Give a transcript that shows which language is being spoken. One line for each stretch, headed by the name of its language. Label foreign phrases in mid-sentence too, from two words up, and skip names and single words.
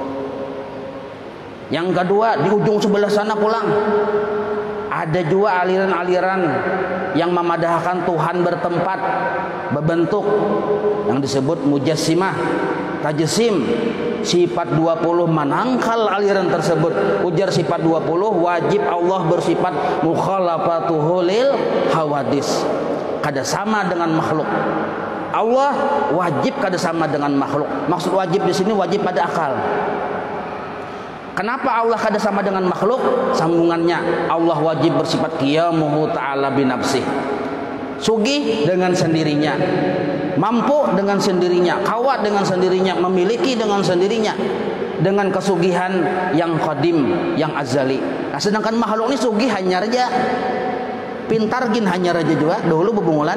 Indonesian: Yang kedua, di ujung sebelah sana pulang ada juga aliran-aliran yang memadahkan Tuhan bertempat, berbentuk, yang disebut mujassimah, tajsim. Sifat 20 menangkal aliran tersebut. Ujar sifat 20 wajib Allah bersifat
Arabic: مخالفته للحوادث,
Banjar: kada sama dengan makhluk. Allah wajib kada sama dengan makhluk.
Indonesian: Maksud wajib di sini wajib pada akal. Kenapa Allah kada sama dengan makhluk? Sambungannya, Allah wajib bersifat
Arabic: قيامه تعالى بنفسه,
Indonesian: sugih dengan sendirinya, mampu dengan sendirinya, kawat dengan sendirinya, memiliki dengan sendirinya, dengan kesugihan yang qadim, yang azali.
Banjar: Nah, sedangkan makhluk ini sugih hanya raja, pintar gin hanya raja juga, dahulu bebungulan.